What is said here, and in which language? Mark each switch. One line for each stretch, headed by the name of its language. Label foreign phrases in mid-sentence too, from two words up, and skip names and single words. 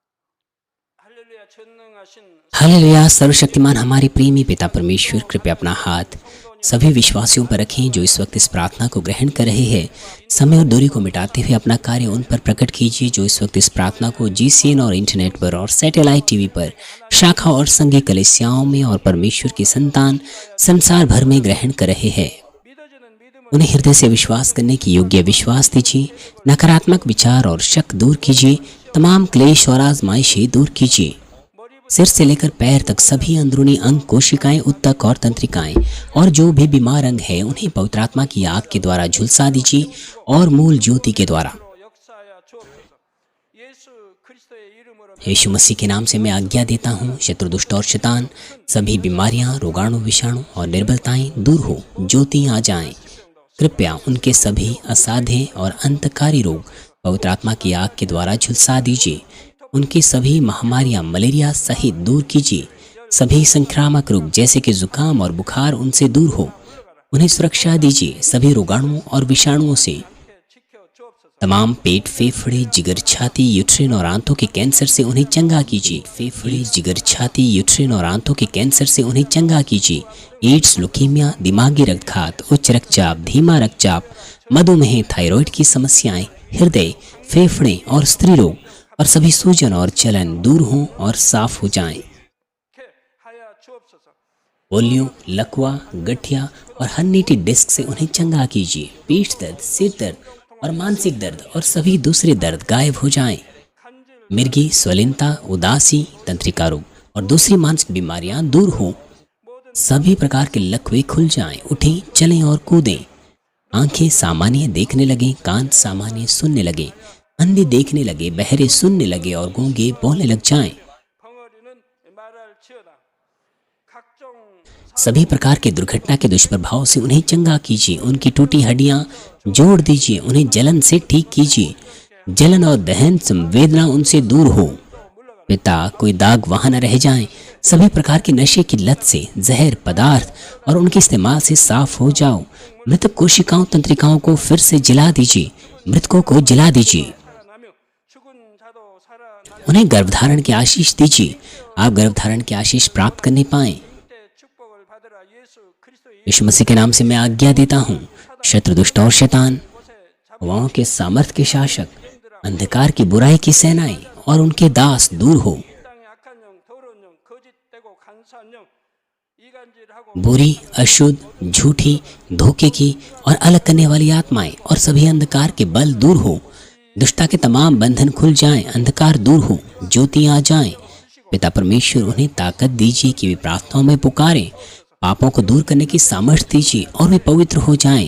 Korean: 할렐루야 전능하신
Hindi: हालेलुया। सर्वशक्तिमान हमारे प्रेमी पिता परमेश्वर, कृपया अपना हाथ सभी विश्वासियों पर रखें जो इस वक्त इस प्रार्थना को ग्रहण कर रहे हैं। समय और दूरी को मिटाते हुए अपना कार्य उन पर प्रकट कीजिए जो इस वक्त इस प्रार्थना को GCN और इंटरनेट पर और
English: satellite TV
Hindi: पर, शाखा और संघीय कलीसियाओं में और परमेश्वर की संतान संसार भर में ग्रहण कर रहे हैं।
Korean: 믿어지는 믿음을
Hindi: उन्हें हृदय से विश्वास करने की योग्य विश्वास दीजिए। नकारात्मक विचार और शक दूर कीजिए। तमाम क्लेश और आजमाइशें दूर कीजिए। सिर से लेकर पैर तक सभी अंदरूनी अंग, कोशिकाएं, उत्तक और तंत्रिकाएं और जो भी बीमार अंग है उन्हें पवित्र आत्मा की आग के द्वारा झुलसा दीजिए और मूल ज्योति के द्वारा।
Korean: 역사하여 주옵소서. 예수 그리스도의 이름으로
Hindi: यीशु मसीह के नाम से मैं आज्ञा देता हूँ, शत्रु, दुष्ट और शैतान, सभी बीमारियां, रोगाणु, विषाणु और निर्बलताएं दूर हो, ज्योति आ जाएं। कृपया उनके सभी असाध्य और अंतकारी रोग पवित्र आत्मा की आग के द्वारा झुलसा दीजिए। उनकी सभी महामारियां, मलेरिया सहित दूर कीजिए। सभी संक्रामक रोग जैसे कि जुकाम और बुखार उनसे दूर हो, उन्हें सुरक्षा दीजिए। सभी रोगाणुओं और विषाणुओं से,
Korean: 지켜 주옵소서.
Hindi: तमाम पेट, फेफड़े, जिगर, छाती, यूट्रिन और आंतों के कैंसर से उन्हें चंगा कीजिए। फेफड़े, जिगर, छाती, यूट्रिन और आंतों के कैंसर से उन्हें चंगा कीजिए। एड्स, लुकीमिया, दिमागी रक्तघात, उच्च रक्तचाप, धीमा रक्तचाप, मधुमेह, थायराइड की समस्याएं, हृदय, फेफड़े और स्त्री रोग और सभी सूजन और जलन दूर हों और साफ हो जाएं।
Korean: 하여 주옵소서.
Hindi: पोलियो, लकवा, गठिया और हन्नीटी डिस्क से उन्हें चंगा कीजिए। पीठ दर्द, सिर दर्द और मानसिक दर्द और सभी दूसरे दर्द गायब हो जाएं। मिर्गी, स्वलिनता, उदासी, तंत्रिका रोग और दूसरी मानसिक बीमारियां दूर हो। सभी प्रकार के लकवे खुल जाएं। उठें, चलें और कूदें। आंखें सामान्य देखने लगें, कान सामान्य सुनने लगे, अंधे देखने लगे, बहरे सुनने लगे और गूंगे बोलने लग जाएं।
Korean: 벙어리는 말할지어다. 각종
Hindi: सभी प्रकार के दुर्घटना के दुष्प्रभाव से उन्हें चंगा कीजिए। उनकी टूटी हड्डियां जोड़ दीजिए। उन्हें जलन से ठीक कीजिए। जलन और दहन संवेदना उनसे दूर हो। पिता, कोई दाग वहां न रह जाएं। सभी प्रकार के नशे की लत से, जहर पदार्थ और उनके इस्तेमाल से साफ हो जाओ। मृतक कोशिकाओं, तंत्रिकाओं को फिर से जला दीजिए। मृतकों को जला दीजिए।
Korean: 살아나며 죽은 자도 살아나려
Hindi: उन्हें गर्भधारण की आशीष दीजिए। आप गर्भधारण की आशीष प्राप्त करने पाएं।
Korean: 때 축복을 받으라. 예수 그리스도의
Hindi: यीशु मसीह के नाम से मैं आज्ञा देता हूँ, शत्रु, दुष्ट और शैतान, हवाओं के सामर्थ्य के शासक, अंधकार की बुराई की सेनाएं और उनके दास दूर हो।
Korean: 땅의 악한 영, 더러운 영, 거짓되고 간사한 영, 이간질하고
Hindi: बुरी, अशुद्ध, झूठी, धोखे की और अलग करने वाली आत्माएं और सभी अंधकार के बल दूर हो। दुष्टता के तमाम बंधन खुल जाएं, अंधकार दूर हो, ज्योति आ जाएं। पिता परमेश्वर, उन्हें ताकत दीजिए कि वे प्रार्थनाओं में पुकारें। पापों को दूर करने की सामर्थ्य दीजिए और वे पवित्र हो जाएं।